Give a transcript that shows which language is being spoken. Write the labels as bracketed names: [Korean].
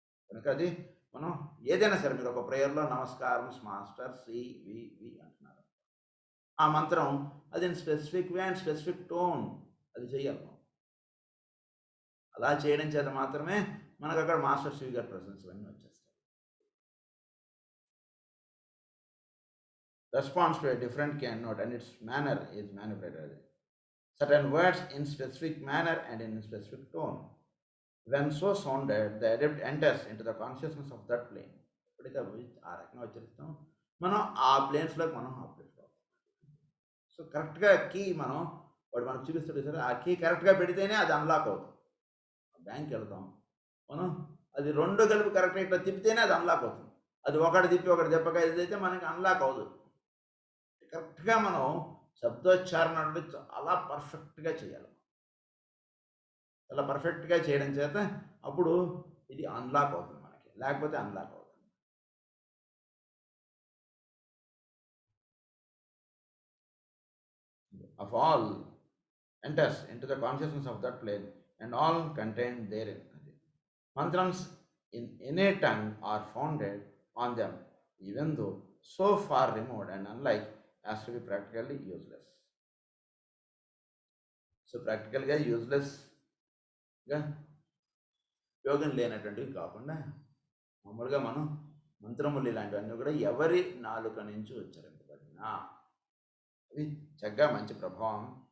[Telugu] కనుక అది మనం ఏదైనా సరే మీరు ఒక ప్రేయర్లో నమస్కారం మాస్టర్ సి వి వి అంటున్నారు, ఆ మంత్రం అది specific way and specific tone అది చెయ్యాలి. అలా చేయడం చేత మాత్రమే మనకు అక్కడ మాస్టర్ సి గారి ప్రెసెన్స్ అన్నీ వచ్చేస్తాయి. [English] Responds to a different key and note and its manner is manipulated. Certain words in specific manner and in specific tone. When so sounded, the adept enters into the consciousness of that plane. [Telugu] ఎప్పుడైతే ఆ రకంగా ఉచ్చరిస్తాం మనం ఆ ప్లేన్స్లోకి మనం uplift అవుతాం. So కరెక్ట్‌గా key మనం వాడు మనకు చూపిస్తాడు చూసారా? ఆ కీ కరెక్ట్‌గా పెడితేనే అది అన్‌లాక్ అవుతుంది. బ్యాంక్‌కెళ్తాం. మనం అది 2 కలిపి కరెక్ట్‌గా ఇట్లా తిప్పితేనే అది అన్‌లాక్ అవుతుంది. అది ఒకటి తిప్పి ఒకటి తిప్పక ఇదైతే మనకి అన్‌లాక్ అవ్వదు. కరెక్ట్‌గా మనం శబ్దోచ్చారణ అనేది చాలా పర్ఫెక్ట్‌గా చేయాలి. చాలా పర్ఫెక్ట్‌గా చేయడం చేత అప్పుడు ఇది అన్‌లాక్ అవుతుంది మనకి. లేకపోతే అన్‌లాక్ అవుతుంది. [English] Of all enters into the consciousness of that plane and all contained therein. Mantrams in any tongue are founded on them, even though so far removed and unlike as to be practically useless. [Telugu] So ప్రాక్టికల్‌గా యూజ్‌లెస్‌గా ఉపయోగం లేనటువంటివి కాకుండా మామూలుగా మనం మంత్రములు ఇలాంటివన్నీ కూడా ఎవరి నాలుక నుంచి ఉచ్చరింపబడినా అవి చక్కగా మంచి ప్రభావం.